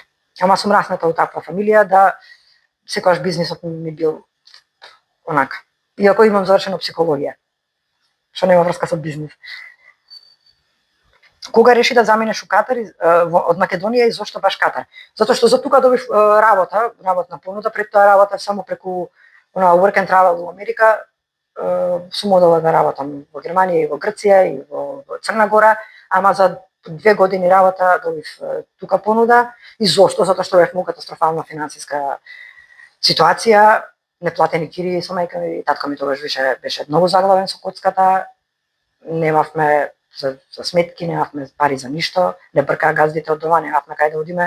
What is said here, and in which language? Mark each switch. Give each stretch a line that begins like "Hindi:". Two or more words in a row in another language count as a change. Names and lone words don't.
Macedonian: Ама сум расната во таква фамилија да секогаш бизнисот ми бил онака. Иако имам завршено психологија, што нема врска со бизнис. Кога реши да заминеш у Катар од Македонија и зошто баш Катар? Затоа што за тука добив работна понуда, пред тоа работев само преку
English: work and travel
Macedonian: во Америка. Сум одела да работам во Германија и во Грција и во Црна Гора, ама за 2 години работа добив тука понуда. И зошто? Затоа што бев во катастрофална финансиска ситуација, неплатени кири со мајка ми, татко ми тогаш беше многу заглавен со коцката, немавме за сметки, немавме пари за ништо, не бркаа газдите од дома, немавме кај да одиме.